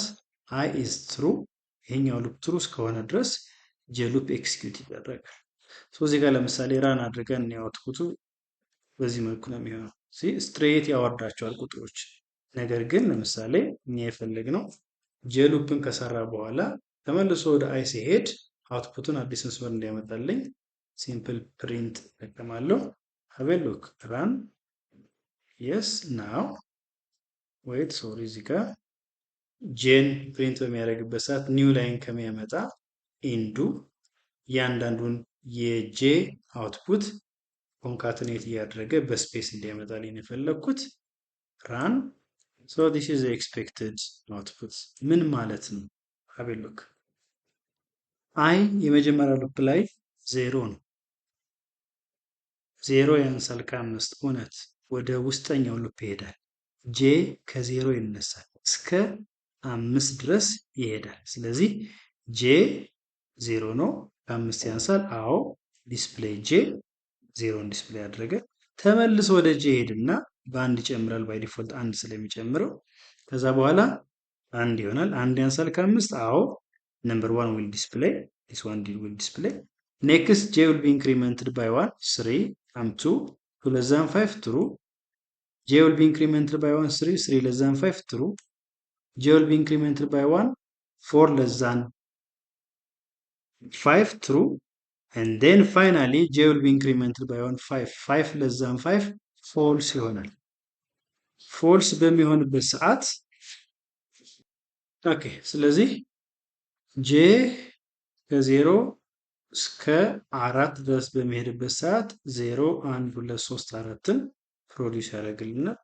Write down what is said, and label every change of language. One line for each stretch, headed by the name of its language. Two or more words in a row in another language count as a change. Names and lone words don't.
English: I is true
Amharic: ይሄኛው
English: loop true
Amharic: እስከሆነ ድረስ
English: j loop execute
Amharic: ይደረጋል። እዚህ ጋር ለምሳሌ ራን አድርገን ያውትፑቱ በዚህ መልኩ ነው የሚሆነው። ስትሬት ያወርዳቸዋል ቁጥሮች። ነገር ግን ለምሳሌ እኛ የፈለግነው ጄ ሉፕን ከሰራ በኋላ ተመልሶ ወደ አይ ሲሄድ አውትፑቱን አዲስ መስመር እንዲያመጣልኝ
English: simple print
Amharic: እጠቀማለሁ።
English: have a look run yes now wait sorry
Amharic: እዚህ ጋር ጄን ፕሪንት በሚያደርግበት ሰዓት
English: new line
Amharic: ከሚያመጣ ኢንዱ እያንዳንዱን የጄ አውትፑት ኮንካትኔት እያደረገ በስፔስ እንዲያመጣልኝ የፈለግኩት run.
English: so this is the expected output።
Amharic: ምን ማለት ነው?
English: have a look
Amharic: አይ የመጀመሪያ ሉፕ ላይ 0 ነው። 0 ያንሳል ከ5 እውነት ወደ ውስጠኛው ሉፕ ይሄዳል። ጄ ከ0 ይነሳል እስከ 5 ድረስ ይሄዳል። ስለዚህ ጄ 0 ነው፣ ከ5 ያንሳል። አዎ ዲስፕሌይ ጄ 0ን ዲስፕሌይ አደረገ። ተመልሶ ወደ ጄ ሄድና በአንድ ይጨምራል።
English: by default
Amharic: አንድ ስለሚጨምረው ከዛ በኋላ አንድ ይሆናል። አንድ ያንሳል ከ5 አዎ
English: number 1 will display, this one will display. Next j will be incremented by 1 3 2 2 less than 5 true. j will be incremented by 1 3 3 less than 5 true. j will be incremented by 1 4 less than 5 true. and then finally j will be incremented by 1 5 5 less than 5 false
Amharic: ይሆናል። false በሚሆንበት ሰዓት ኦኬ ስለዚህ ጄ ከ0 እስከ 4 ድረስ በሚሄድበት ሰዓት 0 1 2 3 4ን ፕሮዲውስ ያደርግልናል።